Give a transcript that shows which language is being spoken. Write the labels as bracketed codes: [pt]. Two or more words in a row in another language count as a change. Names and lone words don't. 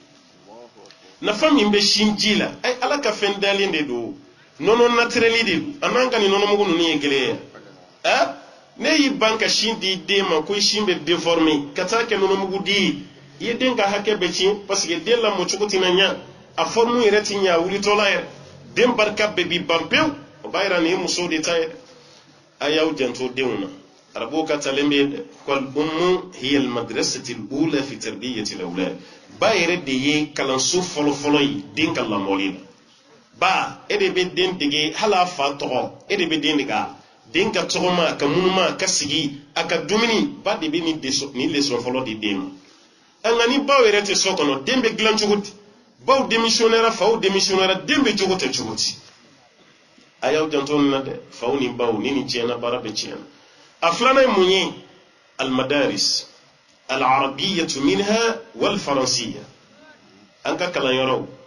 [bm] nafa min bɛ sin ji la ala ka fɛn dalen de don nɔnɔ natureli de don a n'an ka nin nɔnɔmugu ninnu ye kelen ye ne y'i ban ka sin di den ma ko sin bɛ déformer ka taa kɛ nɔnɔmugu di i ye den ka hakɛ bɛ tiɲɛ [fr] parce que [bm] den lamɔcogo tɛna ɲa a forme yɛrɛ ti ɲa a wulitɔla yɛrɛ den barika bɛɛ b'i ban pewu o b'a yira nin ye musow de ta ye a y'aw janto denw na arabuw ka talen bɛ [ar] والأم هي المدرسة الأولى في تربية الأولاد [bm] ba yɛrɛ de ye kalanso fɔlɔfɔlɔ ye den ka lamɔli la ba e de bɛ den dege hali a fa tɔgɔ e de bɛ den dege a den ka tɔgɔma a ka munuma a ka sigi a ka dumuni ba de bɛ nin leçon fɔlɔ di den ma nka ni baw yɛrɛ tɛ so kɔnɔ den bɛ dilan cogo di baw démissionnera faw démissionnera den bɛ cogo tɛ cogo di a y'aw janto nin na dɛ faw ni baw ni nin tiɲɛna baara bɛ tiɲɛna a filanan ye mun ye [ar] المدارس العربية منها والفرنسية [bm] an ka kalanyɔrɔw